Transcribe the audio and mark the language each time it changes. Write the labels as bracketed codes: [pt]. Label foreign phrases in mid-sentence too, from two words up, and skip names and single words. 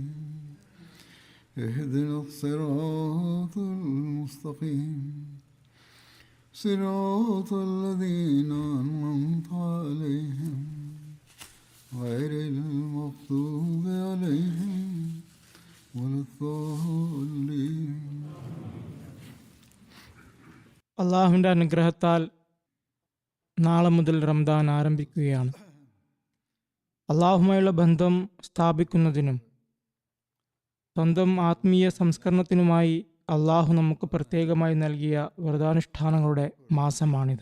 [ar] اهدنا الصراط المستقيم صراط الذين أنعمت عليهم غير المغضوب عليهم ولا الضالين. [ml] അള്ളാഹുവിൻ്റെ അനുഗ്രഹത്താൽ നാളെ മുതൽ റംദാൻ ആരംഭിക്കുകയാണ്. അള്ളാഹുമായുള്ള ബന്ധം സ്ഥാപിക്കുന്നതിനും സ്വന്തം ആത്മീയ സംസ്കരണത്തിനുമായി അള്ളാഹു നമുക്ക് പ്രത്യേകമായി നൽകിയ വ്രതാനുഷ്ഠാനങ്ങളുടെ മാസമാണിത്.